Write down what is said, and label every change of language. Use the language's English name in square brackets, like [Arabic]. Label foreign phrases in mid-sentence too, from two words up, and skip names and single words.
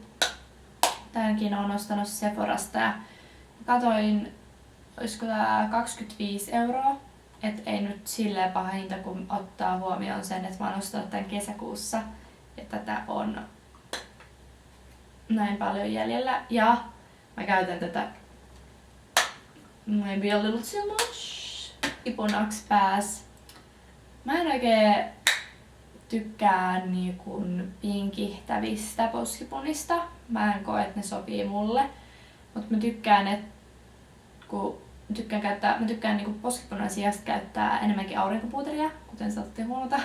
[Finnish] Tämänkin oon ostanut Sephorasta ja katoin, olisiko tää 25 euroa. Et ei nyt silleen paha hinta, kun ottaa huomioon sen, että mä oon ostanut tän kesäkuussa. Ja tätä on näin paljon jäljellä. Ja mä käytän tätä [English] maybe a little too much [Finnish] ipunaksi pääs. Mä en oikein tykkää niinku pinkihtävistä poskipunista. Mä en koe, että ne sopii mulle. Mut mä tykkään, että kun mä tykkään niinku poskipunan sijasta käyttää enemmänkin aurinkopuuteria, kuten saatte huomata.